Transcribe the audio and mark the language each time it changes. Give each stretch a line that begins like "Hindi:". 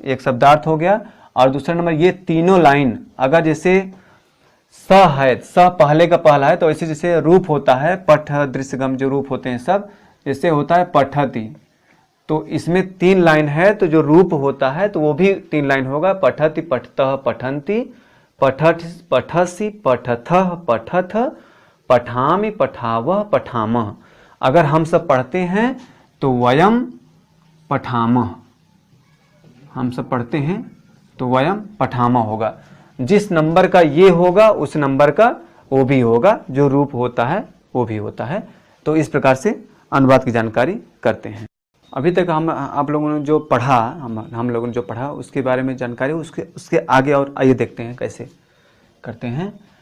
Hindi: एक शब्दार्थ हो गया, और दूसरा नंबर ये तीनों लाइन अगर जैसे स है, स पहले का पहला है, तो ऐसे जैसे रूप होता है पठ दृश्यगम जो रूप होते हैं सब, जैसे होता है पठती तो इसमें 3 लाइन है, तो जो रूप होता है तो वो भी 3 लाइन होगा।
Sanskrit: पठति पठतः पठन्ति, पठठ पठसि पठथः पठथ, पठामि पठावः पठामः।
Hindi: अगर हम सब पढ़ते हैं तो
Sanskrit: वयम पठामः,
Hindi: हम सब पढ़ते हैं तो वयम पठामः होगा। जिस नंबर का ये होगा उस नंबर का वो भी होगा, जो रूप होता है वो भी होता है। तो इस प्रकार से अनुवाद की जानकारी करते हैं। अभी तक हम आप लोगों ने जो पढ़ा, हम लोगों ने जो पढ़ा उसके बारे में जानकारी, उसके आगे और आइए देखते हैं कैसे करते हैं।